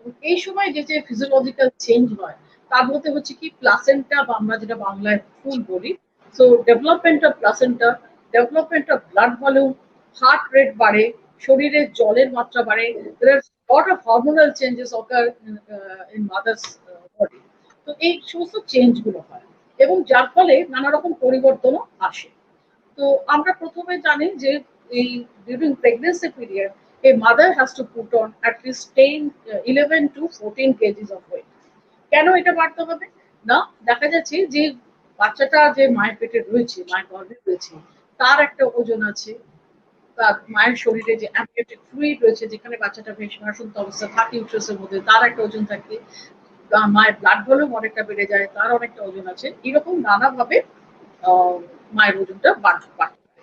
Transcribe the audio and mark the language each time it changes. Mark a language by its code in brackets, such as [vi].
[bn] এই সময় যে যে ফিজিওলজিক্যাল চেঞ্জ হয় তার মধ্যে হচ্ছে কি, প্লাসেন্টা বা আমরা যেটা বাংলায় ফুল বলি, [en] so development of placenta, development of blood volume, [bn] heart rate বাড়ে, শরীরে জলের মাত্রা বাড়ে, [en] there are lot of hormonal changes occur in mother's body। [bn] তো এই সমস্ত চেঞ্জ গুলো হয়, এবং যার ফলে নানা রকম পরিবর্তনও আসে। তো আমরা প্রথমে জানি যে এই [en] During pregnancy period a mother has to put on at least 11 to 14 kgs of weight। [bn] কেন এটা বাড়তে হবে না? দেখা যাচ্ছে যে বাচ্চাটা যে মায়ের পেটে রয়েছে, মায়ের গর্ভে রয়েছে, তার একটা ওজন আছে, তার মায়ের শরীরে যে অ্যামনিওটিক ফ্লুইড রয়েছে, যেখানে বাচ্চাটা বেশ ভাসন্ত অবস্থা থাকে ইউট্রাসের মধ্যে, তার একটা ওজন থাকে, মায়ের ব্লাড ভলিউম অনেকটা বেড়ে যায়, তার অনেকটা ওজন আছে, এরকম নানাভাবে মায়ের ওজনটা বাড়তে পারে।